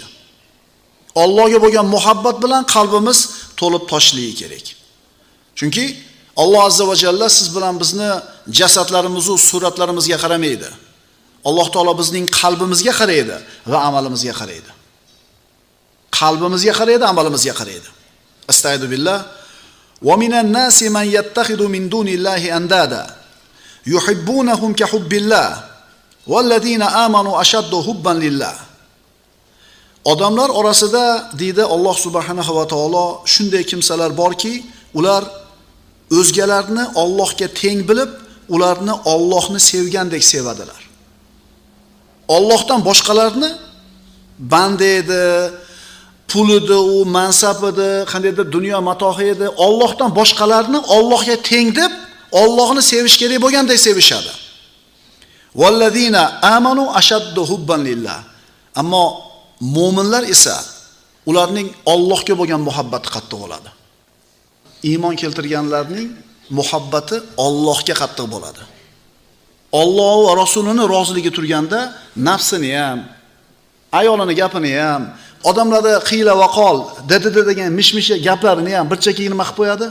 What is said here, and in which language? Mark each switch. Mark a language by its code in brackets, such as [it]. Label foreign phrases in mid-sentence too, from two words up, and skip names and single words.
[uz] Allohga bo'lgan muhabbat bilan qalbimiz to'lib toshishligi kerak. Chunki Alloh [ar] عز وجل [uz] siz bilan bizni jasadlarimiz va suratlarimizga qaramaydi. Alloh taolo bizning qalbimizga qaraydi va amalimizga qaraydi. Qalbimizga qaraydi, amalimizga qaraydi. Astagfirullah. [ar] وَمِنَ النَّاسِ مَنْ يَتَّخِذُ مِنْ دُونِ اللَّهِ أَنْدَادًا يُحِبُّونَهُمْ كَحُبِّ اللَّهِ وَالَّذِينَ آمَنُوا أَشَدُّ حُبًّا لِلَّهِ. [uz] Odamlar orasida deydi Alloh [ar] سبحانه وتعالى [uz] shunday kimsalar borki, ular o'zgalarni Allohga teng bilib, ularni Allohni sevgandek sevadilar. Allohdan boshqalarni banda edi, pulidi, u mansabidi, qandaydir dunyo matohi edi, Allohdan boshqalarni Allohga teng deb, Allohni sevish kerak bo'lgandek sevishadi. [ar] والذين آمنوا أشد حبا لله. [uz] Ammo mu'minlar esa ularning Allohga bo'lgan muhabbati qattiq bo'ladi. Iymon keltirganlarning muhabbati Allohga qattiq bo'ladi. Alloh va rasulining roziligi turganda nafsini ham, ayolini gapini ham, odamlarda [ar] قيل وقال, [uz] dedi degan mishmish gaplarini ham bir chekkiga nima qilib qo'yadi?